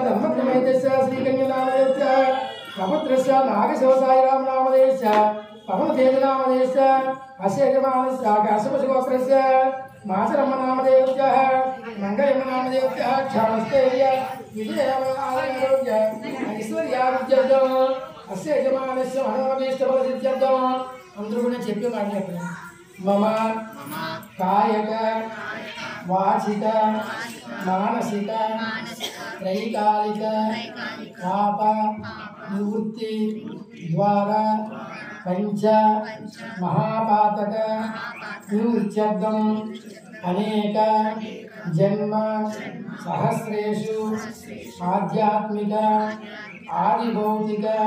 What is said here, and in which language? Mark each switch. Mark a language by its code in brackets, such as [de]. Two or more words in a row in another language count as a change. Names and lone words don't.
[sa] धर्मक्षमेधस्य श्रीकन्यानामधेयस्य प्रभुत्रस्य नागशिवसायरामनामधेयस्य पवनतेजनामधेयस्य अस्य यजमानस्य काश्यपसुहोत्रस्य माचरम्मनामधेयस्य मङ्गयम्मनामधेयस्य क्षामस्थैर्य विजयारोग्य ऐश्वर्याविद्यर्थम् अस्य यजमानस्य मनोभीष्टफलसिद्ध्यर्थम् [te] అందరూ కూడా చెప్పే మాట చెప్పండి [sa] మమ कायक वाचिक मानसिक त्रैकालिक पाप निवृत्ति द्वारा पञ्च महापातक निवृत्यर्थं अनेक जन्म सहस्रेषु आध्यात्मिक आदिभौतिक